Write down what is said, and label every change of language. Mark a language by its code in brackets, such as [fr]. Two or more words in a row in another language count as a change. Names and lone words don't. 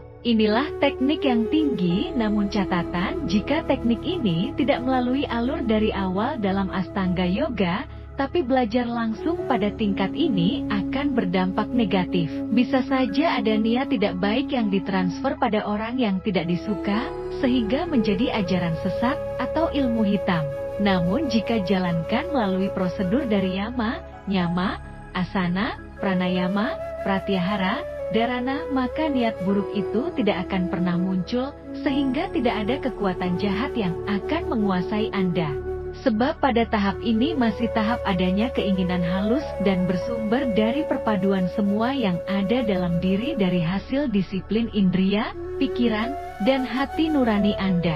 [id] Inilah teknik yang tinggi, namun catatan, jika teknik ini tidak melalui alur dari awal dalam Astanga Yoga, tapi belajar langsung pada tingkat ini, akan berdampak negatif. Bisa saja ada niat tidak baik yang ditransfer pada orang yang tidak disuka, sehingga menjadi ajaran sesat atau ilmu hitam. Namun jika jalankan melalui prosedur dari yama, nyama, asana, pranayama, pratyahara, dharana, maka niat buruk itu tidak akan pernah muncul, sehingga tidak ada kekuatan jahat yang akan menguasai Anda. 10. Sebab pada tahap ini masih tahap adanya keinginan halus dan bersumber dari perpaduan semua yang ada dalam diri dari hasil disiplin indria, pikiran, dan hati nurani Anda.